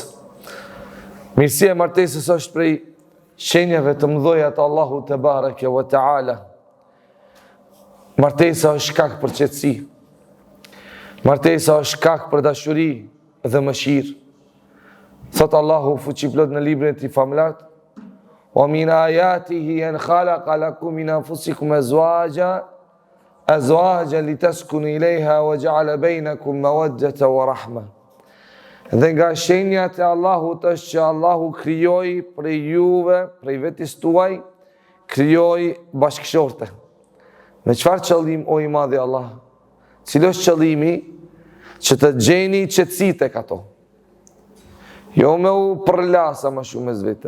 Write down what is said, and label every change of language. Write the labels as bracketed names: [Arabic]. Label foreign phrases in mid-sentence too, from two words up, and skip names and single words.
[Albanian] Mirësia e martesës është prej shenjave të mëdha të Allahut [Arabic] تبارك وتعالى. [Albanian] Martesa është shkak për qetësi. Martesa është shkak për dashuri dhe mëshirë. Thot Allahu fuqiplot në librin e tij famulart: [Arabic] "ومن آياته أن خلق لكم من أنفسكم أزواجا لتسكنوا إليها وجعل بينكم مودة ورحمة." [Albanian] Dhe nga shenjat e Allahut është që Allahu krijoi prej juve, prej vetes tuaj, krijoi bashkëshorte. Me çfarë qëllim, o i madhi Allah? Cili është qëllimi? Që të gjeni qetësi tek ato. Jo me u përlasa më shumë mes vete.